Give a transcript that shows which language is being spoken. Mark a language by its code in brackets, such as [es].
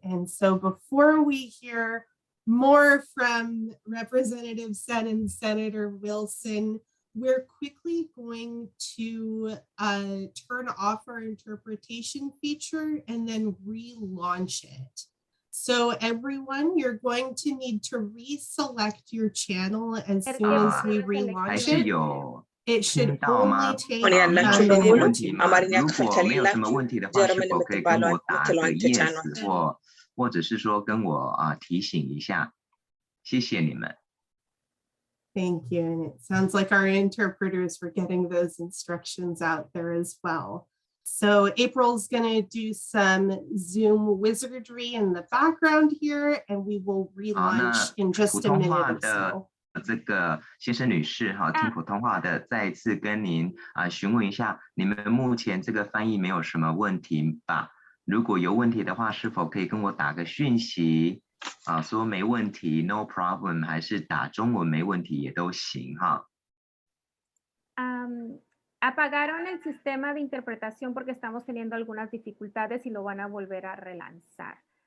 [en] And so before we hear more from Representative Sen and Senator Wilson, we're quickly going to turn off our interpretation feature and then relaunch it. So everyone, you're going to need to reselect your channel as soon as we relaunch it. It should only take a minute. [zh] 如果没有什么问题的话，是否可以跟我打个 yes 或者是说跟我提醒一下？谢谢你们。 [en] Thank you. And it sounds like our interpreters were getting those instructions out there as well. So April's going to do some Zoom wizardry in the background here, and we will relaunch in just a minute or so. [zh] 这个先生女士听普通话的，再一次跟您询问一下，你们目前这个翻译没有什么问题吧？如果有问题的话，是否可以跟我打个讯息说没问题 [en] no problem， [zh] 还是打中文没问题也都行哈。 [es] apagaron el sistema de interpretación porque estamos teniendo algunas dificultades y lo van a volver a relanzar.